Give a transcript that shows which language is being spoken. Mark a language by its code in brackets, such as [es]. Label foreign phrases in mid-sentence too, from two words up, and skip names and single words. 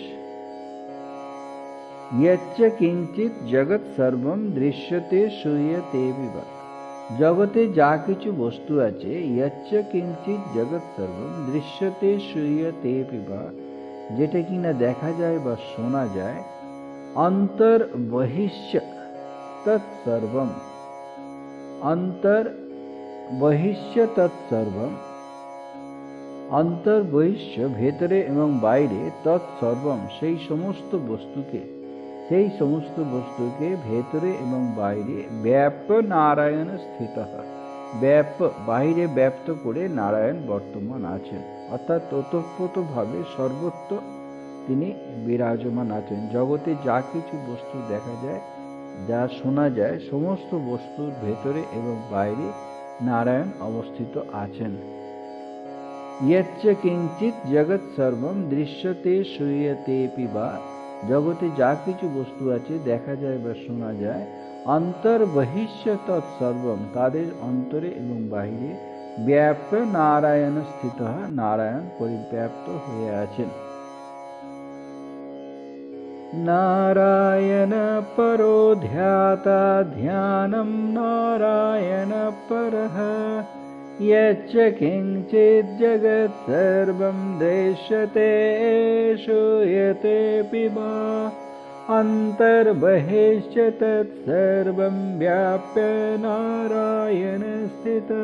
[sa] यच्च किंचित जगत सर्वं दृश्यते श्रूयते विवा [bn] জগতে যা কিছু বস্তু আছে [sa] यच्च किंचित जगत सर्वं दृश्यते श्रूयते विवा [bn] যেটা কিনা দেখা যায় বা শোনা যায় [sa] अंतर्बहिश्च तत्सर्वम अंतर्बहिश्च तत्सर्वम अंतर्बहिश्च [bn] ভেতরে এবং বাইরে तत्सर्वम সেই সমস্ত বস্তুকে ভেতরে এবং বাইরে [sa] ব্যাপ্য নারায়ণ স্থিতঃ [bn] ব্যাপ্য বাইরে ব্যাপ্ত করে নারায়ণ বর্তমান আছেন অর্থাৎ ওতপ্রোতভাবে সর্বত্র তিনি বিরাজমান আছেন জগতে যা কিছু বস্তু দেখা যায় যা শোনা যায় সমস্ত বস্তুর ভেতরে এবং বাইরে নারায়ণ অবস্থিত আছেন [sa] यच्च किंचित जगत सर्वम दृश्यते श्रूयते पिबा [bn] জগতে যা কিছু বস্তু আছে দেখা যায় বা শোনা যায় [sa] অন্তর্বহিষ্য তৎসর্বম, [bn] তাদের অন্তরে এবং বাহিরে [sa] ব্যাপ্য নারায়ণ স্থিত, [bn] নারায়ণ পরিব্যাপ্ত হয়ে আছেন। [sa] নারায়ণ পরো ধ্যাতা ধ্যানম নারায়ণ পরঃ, यच्च किञ्चित् जगत् सर्वं दृश्यते श्रूयतेऽपि वा, अन्तर्बहिश्च तत्सर्वं व्याप्य नारायण स्थितः।